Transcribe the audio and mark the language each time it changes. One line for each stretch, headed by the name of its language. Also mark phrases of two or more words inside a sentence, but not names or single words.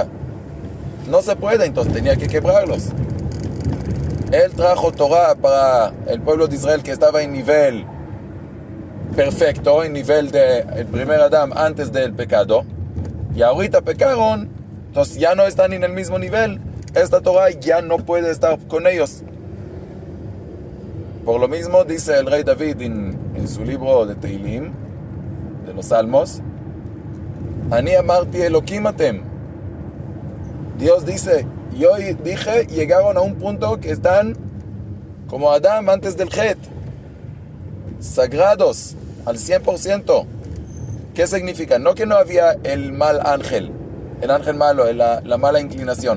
Spanish: No se puede, entonces tenía que quebrarlos. Él trajo Torah para el pueblo de Israel que estaba en nivel perfecto, en nivel del primer Adán antes del pecado, y ahorita pecaron, entonces ya no están en el mismo nivel. Esta Torah ya no puede estar con ellos. Por lo mismo dice el rey David en su libro de Teilim, de los Salmos:
Hebrew: אני אמרתי אלהים אתם.
Spanish: Dios dice: yo dije, llegaron a un punto que están como Adán antes del Het, sagrados al 100%. ¿Qué significa? No que no había el mal ángel, el ángel malo, la mala inclinación.